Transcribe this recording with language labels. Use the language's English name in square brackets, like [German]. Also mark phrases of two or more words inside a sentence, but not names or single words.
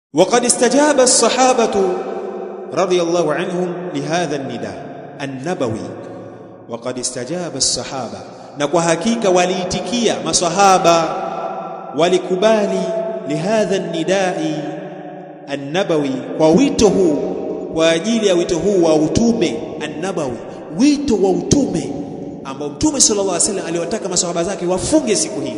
[Arabic] وقد استجاب الصحابة رضي الله عنهم لهذا النداء النبوي. وقد استجاب الصحابة، [Swahili] na kwa hakika waliitikia masahaba, walikubali [Arabic] لهذا النداء النبوي, [Swahili] kwa wito huu, kwa ajili ya wito huu wa utume an-nabawi, wito wa utume ambao Mtume [Arabic] صلى الله عليه وسلم [Swahili] aliwataka masahaba zake wafunge siku hii.